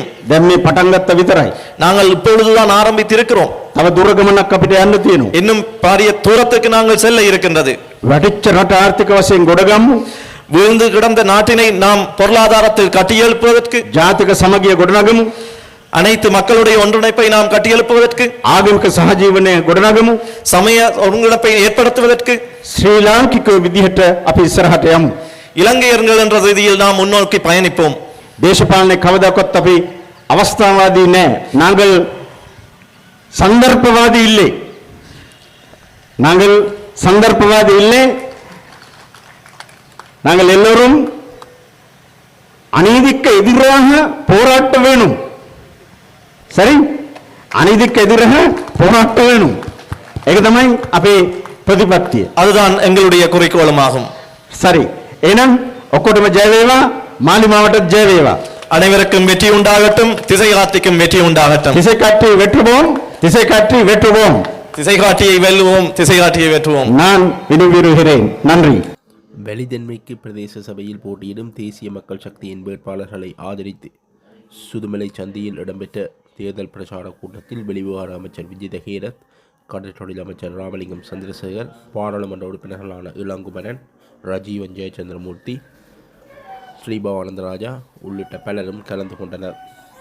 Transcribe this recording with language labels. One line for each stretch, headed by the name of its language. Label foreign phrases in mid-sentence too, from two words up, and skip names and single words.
Sinhala: දැන් මේ පටන් ගත්ත විතරයි.
Tamil: நாங்கள் இப்பொழுதுதான் ஆரம்பித்திருக்கிறோம்.
Sinhala: තව දුර ගමනක් අපිට යන්න තියෙනවා.
Tamil: இன்னும் பாரிய தூரத்துக்கு நாங்கள் செல்ல இருக்கின்றது.
Sinhala: වැටිච්ච රට ආර්ථික වශයෙන් ගොඩගමු.
Tamil: விழுந்து கிடந்த நாட்டினை நாம் பொருளாதாரத்தில் கட்டியெழுப்புவதற்கு,
Sinhala: ජාතික සමගිය ගොඩනගමු.
Tamil: அனைத்து மக்களுடைய ஒன்றிணைப்பை நாம் கட்டியெழுப்புவதற்கு,
Sinhala: ආගමික සහජීවනය ගොඩනගමු.
Tamil: சமய ஒருங்கிணைப்பை ஏற்படுத்துவதற்கு,
Sinhala: ශ්‍රී ලාංකිකව විදිහට අපි ඉස්සරහට යමු.
Tamil: இலங்கையர்கள் என்ற ரீதியில் நாம் முன்னோக்கி பயணிப்போம்.
Sinhala: දේශපාලනේ කවදාකවත් අපි අවස්ථාවාදී නෑ.
Tamil: நாங்கள் சந்தர்ப்பவாதி இல்லை. நாங்கள் சந்தர்ப்பவாதி இல்லை. நாங்கள் எல்லோரும் அநீதிக்கு எதிராக போராட்ட வேணும். சரி, அநீதிக்கு எதிராக போராட்ட வேணும்.
Sinhala: ඒක තමයි අපේ ප්‍රතිපත්තිය.
Tamil: அதுதான் எங்களுடைய குறிக்கோளமாகும். சரி,
Sinhala: එහෙනම් ඔක්කොටම ජය වේවා. මාලිමාවටත් ජය වේවා.
Tamil: அனைவருக்கும் வெற்றி உண்டாகட்டும், திசை காட்டிக்கும் வெற்றி உண்டாகட்டும். திசை காட்டி வெற்றுவோம், திசை காட்டி வெற்றுவோம். திசை காட்டியை வெல்லுவோம், திசை காட்டியை வெற்றுவோம். நான் விரும்புகிறேன். நன்றி. வெளிதன்மைக்கு பிரதேச சபையில் போட்டியிடும் தேசிய மக்கள் சக்தியின் வேட்பாளர்களை ஆதரித்து சுதுமலை சந்தியில் இடம்பெற்ற தேர்தல் பிரச்சார கூட்டத்தில் வெளிவிவகார அமைச்சர் விஜித ஹேரத், கடற்றொழில் அமைச்சர் ராமலிங்கம் சந்திரசேகர், பாராளுமன்ற உறுப்பினர்களான இளங்குமரன், ரஜீவன் ஜெயச்சந்திரமூர்த்தி, ஸ்ரீபவானந்தராஜா உள்ளிட்ட பலரும் கலந்து கொண்டனர்.